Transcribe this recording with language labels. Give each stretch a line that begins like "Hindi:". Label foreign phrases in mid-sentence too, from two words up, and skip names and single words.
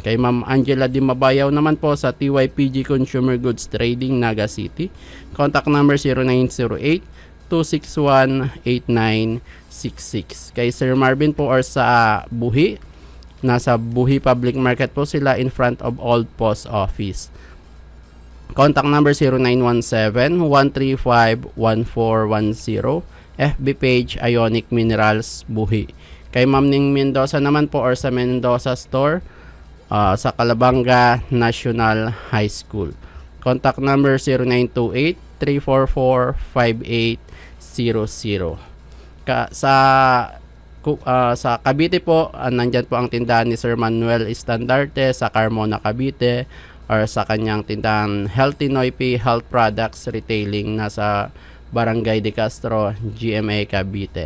Filipino: Kay Ma'am Angela Dimabayaw naman po sa TYPG Consumer Goods Trading, Naga City.
English: Contact number 0908-261-8966.
Filipino: Kay Sir Marvin po or sa Buhi. Nasa Buhi Public Market po sila
English: in front of Old Post Office. Contact number 0917-135-1410. FB page Ionic Minerals Buhi.
Filipino: Kay Ma'am Ning Mendoza naman po or sa Mendoza Store sa Calabanga National High School.
English: Contact number 0928-344-5800.
Filipino: Sa Cavite po, nandyan po ang tindahan ni Sir Manuel Estandarte sa Carmona, Cavite, or sa kanyang tindahan Healthy Noipi Health Products Retailing nasa Barangay de Castro, GMA, Cavite.